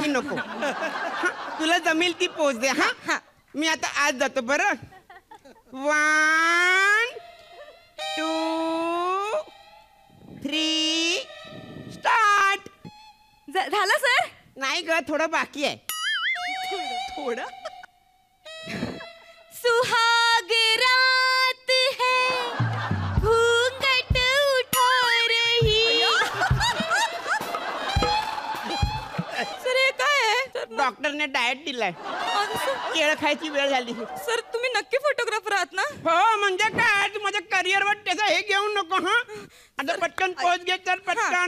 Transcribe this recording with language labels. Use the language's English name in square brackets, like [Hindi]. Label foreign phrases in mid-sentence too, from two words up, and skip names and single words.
[Marathi] ही नको. हा, तुला जमेल ती पोच दे. हा हा मी आता आज जातो. बरं 1 2 3 स्टार्ट. झालं सर. नाही ग, थोडं बाकी आहे. थोडं. [Hindi] सुहाग रात है घूंघट उठा रही. [Marathi] सर हे काय आहे? डॉक्टरने डाएट दिलाय. केळं खायची वेळ झाली. सर तुम्ही नक्की फोटोग्राफर आहात ना? हो म्हणजे काय, तू माझ्या करिअरवर त्याचं हे घेऊ नको. हा आता पटकन पोच घे. तर पटकन.